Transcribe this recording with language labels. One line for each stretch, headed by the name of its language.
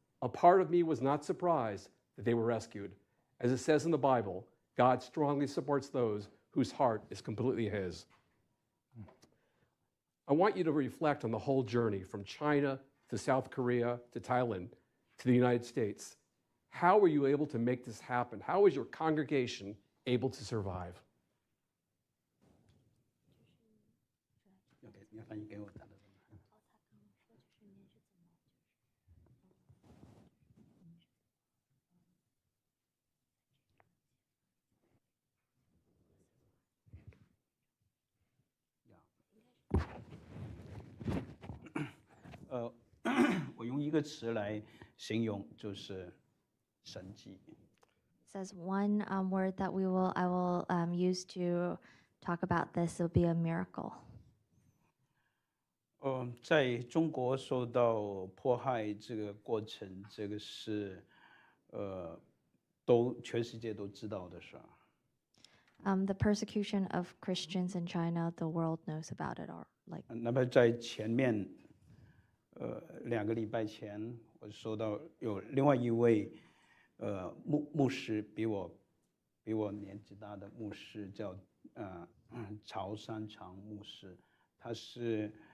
English: A part of me was not surprised that they were rescued. As it says in the Bible, God strongly supports those whose heart is completely his. I want you to reflect on the whole journey from China to South Korea to Thailand to the United States. How were you able to make this happen? How was your congregation able to survive?
Chinese: It 我用一个词来形容，就是神迹。
English: Says one word that I will use to talk about this will be a miracle.
Chinese: 在中国受到迫害这个过程，这个是全世界都知道的事儿。
English: The persecution of Christians in China, the world knows about it, or like.
Chinese: 那么在前面2个礼拜前，我收到有另外一位牧师，比我年纪大的牧师，叫曹山长牧师，他是